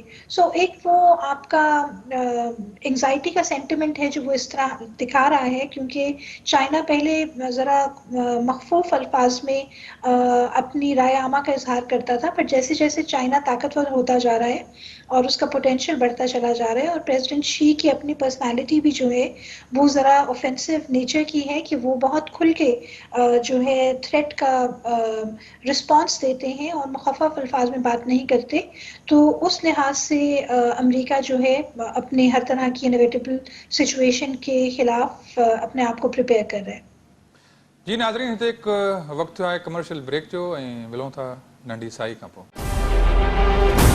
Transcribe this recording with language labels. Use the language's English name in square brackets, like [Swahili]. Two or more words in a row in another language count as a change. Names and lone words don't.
[Urdu] سو ایک وہ آپ کا انگزائٹی کا سینٹیمنٹ ہے جو وہ اس طرح دکھا رہا ہے، کیونکہ چائنا پہلے ذرا مخفوف الفاظ میں اپنی رائے عامہ کا اظہار کرتا تھا، پر جیسے جیسے چائنا طاقتور ہوتا جا رہا ہے اور اس کا پوٹینشیل بڑھتا چلا جا رہا ہے، اور پریزیڈنٹ شی کی اپنی پرسنالٹی بھی جو ہے وہ ذرا [English] offensive nature [Urdu] کی ہے کہ وہ بہت کھل کے جو ہے تھریٹ کا رسپانس دیتے ہیں اور مخفف الفاظ میں بات نہیں کرتے. تو اس لحاظ سے امریکہ جو ہے اپنے ہر طرح کی [English] inevitable situation [Urdu] کے خلاف اپنے آپ کو پریپیئر کر رہا ہے. جی ناظرین، [Sindhi] हिते हिकु वक़्तु आहे [English] commercial break [Sindhi] जो، ऐं मिलूं था नंढी साई खां पोइ.